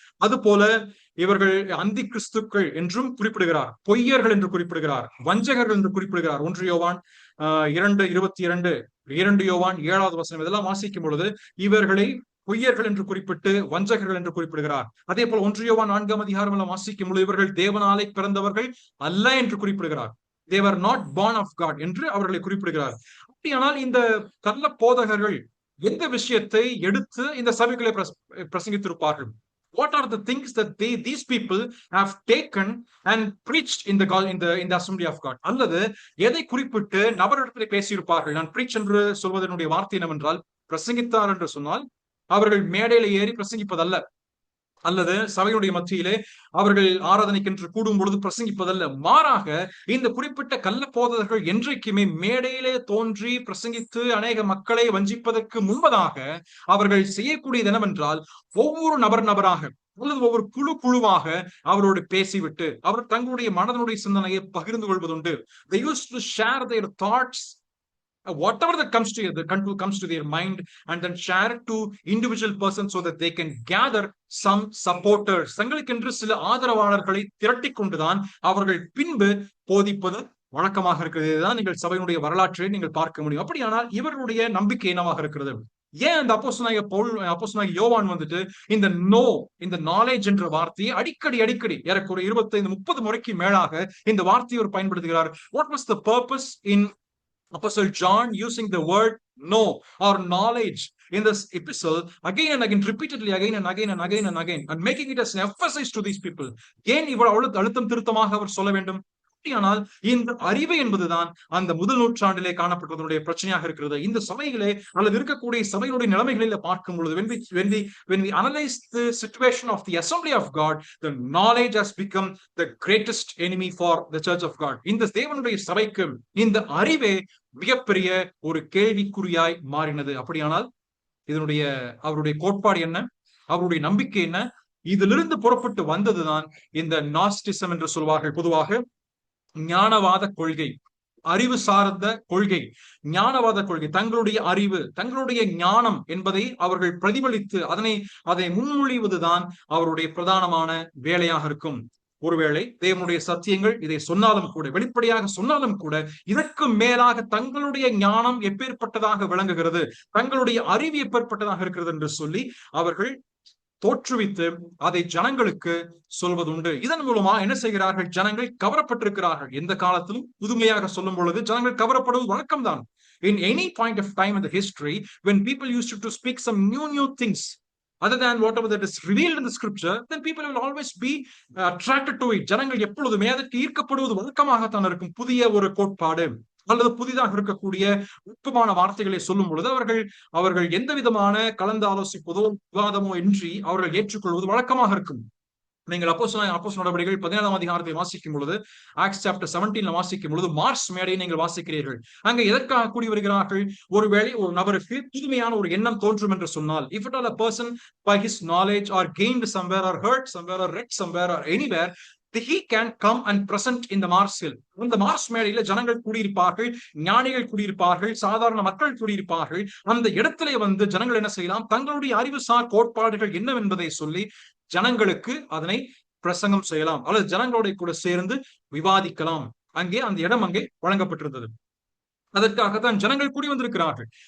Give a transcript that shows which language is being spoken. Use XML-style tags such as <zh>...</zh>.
<ta>அது போல இவர்கள் அந்தி கிறிஸ்துக்கள் என்றும் குறிப்பிடுகிறார், பொய்யர்கள் என்று குறிப்பிடுகிறார், வஞ்சகர்கள் என்று குறிப்பிடுகிறார். 1 யோவான் 2:22, 2 யோவான் 7வது வசனம் இதெல்லாம் வாசிக்கும் பொழுது இவர்களை பொய்யர்கள் என்று குறிப்பிட்டு வஞ்சகர்கள் என்று குறிப்பிடுகிறார். அதே போல 1 யோவான் 4 அதிகாரம் எல்லாம் வாசிக்கும் பொழுது இவர்கள் தேவனாலே பிறந்தவர்கள் அல்ல என்று குறிப்பிடுகிறார்.</ta> <en>they were not born of God</en> <ta>என்று அவர்களை குறிப்பிடுகிறார். அப்படியானால் இந்த கள்ள போதகர்கள் எந்த விஷயத்தை எடுத்து இந்த சபைகளை பிரசங்கித்திருப்பார்கள்?</ta> <en>What are the things that these people have taken and preached in the assembly of God?</en> <ta>அல்லது எதை குறிப்பிட்டு நபரிடத்தில் பேசியிருப்பார்கள்? நான் preach என்று சொல்வதனுடைய வார்த்தை என்னவென்றால், பிரசங்கித்தார் என்று சொன்னால் அவர்கள் மேடையில ஏறி பிரசங்கிப்பதல்ல, அல்லது சபையுடைய மத்தியிலே அவர்கள் ஆராதனைக்கென்று கூடும் பொழுது பிரசங்கிப்பதல்ல. மாறாக இந்த குறிப்பிட்ட கள்ள போதகர்கள் என்றைக்குமே மேடையிலே தோன்றி பிரசங்கித்து அநேக மக்களை வஞ்சிப்பதற்கு முன்பதாக அவர்கள் செய்யக்கூடியது என்னவென்றால், ஒவ்வொரு நபராக அல்லது ஒவ்வொரு குழுவாக அவரோடு பேசிவிட்டு அவர் தங்களுடைய மனதனுடைய சிந்தனையை பகிர்ந்து கொள்வதுண்டு.</ta> <en>They used to share their thoughts, whatever that comes to their mind, and then share it to individual persons so that they can gather some supporters.</en> <ta>தங்களுக்கென்று சில ஆதரவாளர்களை திரட்டி கொண்டுதான் அவர்கள் பின்பு போதிப்பது வழக்கமாக இருக்கிறது. இதுதான் நீங்கள் சபையினுடைய வரலாற்றை நீங்கள் பார்க்க முடியும். அப்படியானால் இவர்களுடைய நம்பிக்கை என்னவாக இருக்கிறது? ஏன் அந்த அப்போஸ்தலனாகிய யோவான் வந்துட்டு இந்த நாலேஜ் என்ற வார்த்தையை அடிக்கடி ஏறக்குறைய 25-30 முறைக்கு மேலாக இந்த வார்த்தையை அவர் பயன்படுத்துகிறார்?</ta> <en>What was the purpose in Apostle John using the word know or knowledge in this epistle again and again, repeatedly again and again, and making it as an emphasis to these people?</en> <ta>ஏன் இவ்வளவு அழுத்தம் திருத்தமாக அவர் சொல்ல வேண்டும்? ஆனால் இந்த அறிவு என்பதுதான் அந்த முதல் நூற்றாண்டிலே காணப்பட்டதனுடைய பிரச்சனையாக இருக்கிறது. இந்த சபைகளே அல்லது இருக்கக்கூடிய சபைகளுடைய நிலைமைகளில் பார்க்கும் பொழுது,</ta> <en>when we analyze the situation of the assembly of God, the knowledge has become the greatest enemy for the church of God.</en> <ta>இந்த தேவனுடைய சபைக்கு இந்த அறிவே மிகப்பெரிய ஒரு கேள்விக்குறியாய் மாறினது. அப்படியானால் அவருடைய கோட்பாடு என்ன, அவருடைய நம்பிக்கை என்ன? இதிலிருந்து புறப்பட்டு வந்ததுதான் இந்த நாஸ்டிசம் என்று சொல்வார்கள். பொதுவாக ஞானவாத கொள்கை, அறிவு சார்ந்த கொள்கை, ஞானவாத கொள்கை. தங்களுடைய அறிவு, தங்களுடைய ஞானம் என்பதை அவர்கள் பிரதிபலித்து அதை முன்மொழிவதுதான் அவருடைய பிரதானமான வேலையாக இருக்கும். ஒருவேளை தேவனுடைய சத்தியங்கள் இதை சொன்னாலும் கூட, வெளிப்படையாக சொன்னாலும் கூட, இதற்கு மேலாக தங்களுடைய ஞானம் எப்பேற்பட்டதாக விளங்குகிறது, தங்களுடைய அறிவு எப்பேற்பட்டதாக இருக்கிறது என்று சொல்லி அவர்கள் தோற்றுவித்து அதை ஜனங்களுக்கு சொல்வதுண்டு. இதன் மூலமா என்ன செய்கிறார்கள்? ஜனங்கள் கவரப்பட்டிருக்கிறார்கள். எந்த காலத்திலும் புதுமையாக சொல்லும் பொழுது ஜனங்கள் கவரப்படுவது வழக்கம்தான்.</ta> <en>In any point of time in the history, when people used to speak some new things other than whatever that is revealed in the scripture, then people will always be attracted to it.</en> <ta>ஜனங்கள் எப்பொழுதுமே அதற்கு ஈர்க்கப்படுவது வழக்கமாகத்தான் இருக்கும். புதிய ஒரு கோட்பாடு அல்லது புதிதாக இருக்கக்கூடிய நுட்பமான வார்த்தைகளை சொல்லும் பொழுது அவர்கள் எந்த விதமான கலந்து ஆலோசிப்பதோ விவாதமோ இன்றி அவர்கள் ஏற்றுக்கொள்வது வழக்கமாக இருக்கும். நீங்கள் அப்போஸ்தலர் நடவடிக்கைகள் 17ஆம் அதிகாரத்தை வாசிக்கும் பொழுது, ஆக்ட்ஸ் சாப்டர் 17 வாசிக்கும் பொழுது மார்ஸ் மேடையை நீங்கள் வாசிக்கிறீர்கள். அங்க எதற்காக கூடி வருகிறார்கள்? ஒருவேளை ஒரு நபருக்கு புதுமையான ஒரு எண்ணம் தோன்றும் என்று சொன்னால்,</ta> <en>if at all a person by his knowledge or gained somewhere or heard somewhere or read somewhere or anywhere, he can come and present in the Mars Hill.</en> <ta>இந்த மார்ஸ் மேடையில ஜனங்கள் கூடியிருப்பார்கள், ஞானிகள் கூடியிருப்பார்கள், சாதாரண மக்கள் கூடியிருப்பார்கள். அந்த இடத்திலே வந்து ஜனங்கள் என்ன செய்யலாம்? தங்களுடைய அறிவுசார் கோட்பாடுகள் என்னவென்பதை சொல்லி ஜனங்களுக்கு அதனை பிரசங்கம் செய்யலாம் அல்லது ஜனங்களோட கூட சேர்ந்து விவாதிக்கலாம். அங்கே அந்த இடம் அங்கே வழங்கப்பட்டிருந்தது. அதற்காகத்தான் ஜனங்கள் கூடி வந்திருக்கிறார்கள்.</ta>